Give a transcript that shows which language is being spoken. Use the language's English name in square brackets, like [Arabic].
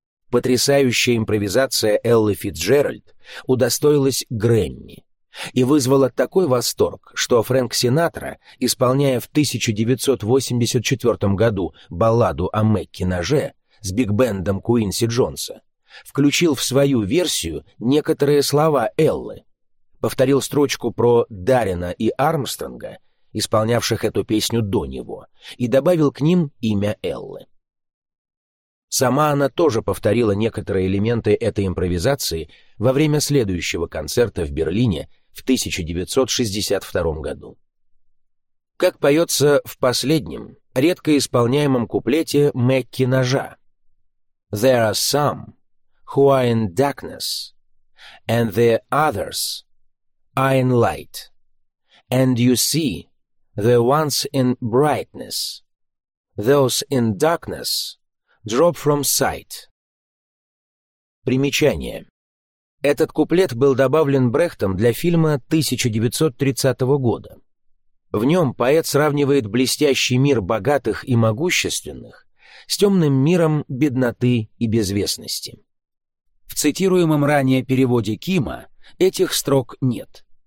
[Russian] Потрясающая импровизация Эллы Фицджеральд удостоилась Грэмми и вызвала такой восторг, что Фрэнк Синатра, исполняя в 1984 году балладу о Мэкки-ноже с биг-бендом Куинси Джонса, включил в свою версию некоторые слова Эллы, повторил строчку про Дарина и Армстронга, исполнявших эту песню до него, и добавил к ним имя Эллы. Сама она тоже повторила некоторые элементы этой импровизации во время следующего концерта в Берлине в 1962 году. Как поется в последнем, редко исполняемом куплете Мэкки-ножа: [English] «There are some who are in darkness, and the others I in light, and you see the ones in brightness, those in darkness drop from sight». [Russian] Примечание. Этот куплет был добавлен Брехтом для фильма 1930 года. В нем поэт сравнивает блестящий мир богатых и могущественных с темным миром бедноты и безвестности. В цитируемом ранее переводе Кима этих строк нет.